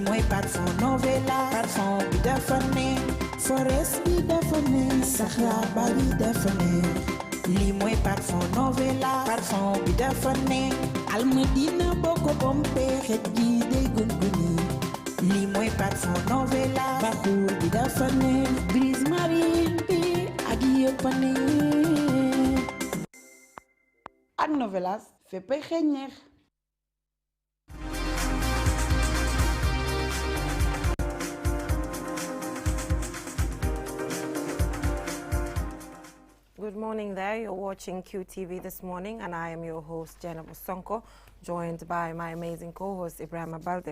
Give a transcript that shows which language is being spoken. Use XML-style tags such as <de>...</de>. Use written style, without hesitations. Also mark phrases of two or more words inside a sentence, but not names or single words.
<wo>mooy parfum Novelas parfum bi dafa neex forest bi dafa neex saxaar ba bi dafa neex lii mooy parfum Novelas parfum bi dafa neex Almadina boko pompe xet gi day gunguni lii mooy parfum Novelas baxuur bi dafa neex</wo> <fr>brise marine</fr> <wo>bi ak yëpp a neex ak Novelas féppay xeeñ neex.</wo> <en>Good morning there. You're watching QTV this morning, and I am your host, Jenna Busonko, joined by my amazing co-host, Ibrahim Abalde.</en>